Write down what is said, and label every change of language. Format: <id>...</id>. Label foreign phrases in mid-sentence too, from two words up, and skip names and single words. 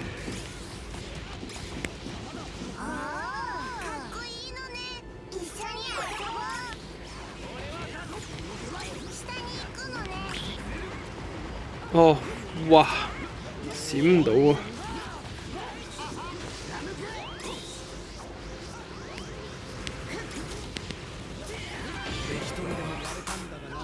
<ja>かっこいいのね。一緒に遊ぼう。下に行くのね。</ja> <yue>哦，哇，閃唔到啊！</yue> <ja>一人でもやれたんだがな。</ja>